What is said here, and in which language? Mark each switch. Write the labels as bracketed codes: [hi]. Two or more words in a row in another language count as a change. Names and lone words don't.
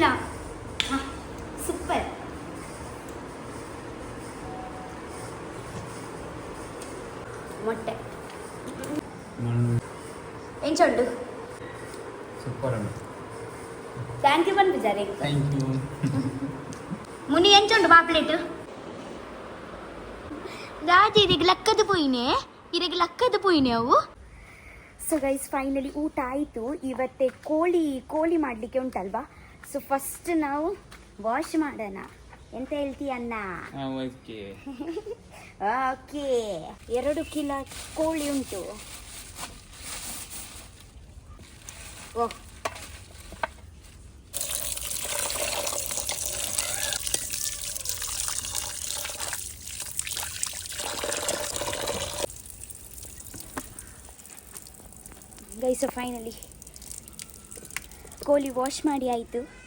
[tcy] ಸೂಪರ್. ಮೊಟ್ಟೆ ಎಂಚುಂಡು? ಸೂಪರ್ ಉಂಟು. [en] thank you [kn] ಬಂದಿದ್ದಾರೆ. [en] thank you. [tcy] ಮುನಿ ಎಂಚುಂಡು ಪಾಪ್ಲೆಟ್? ದಾದಿ ಇರಿಗೆ ಲಕ್ಕದ ಪೋಯಿನೆ ಅವು. [en] so guys, [kn] ಫೈನಲಿ ಊಟ ಆಯಿತು. ಇವತ್ತೇ ಕೋಳಿ ಮಾಡಲಿಕ್ಕೆ ಉಂಟಲ್ವಾ. [en] so first [kn] ನಾವು ವಾಶ್ ಮಾಡೋಣ. ಎಂತ ಹೇಳ್ತೀಯ ಅಣ್ಣ? ಓಕೆ, 2 ಕಿಲೋ ಕೋಳಿ ಉಂಟು. [en] oh, guys finally [kn] ಕೋಳಿ ವಾಶ್ ಮಾಡಿ ಆಯಿತು.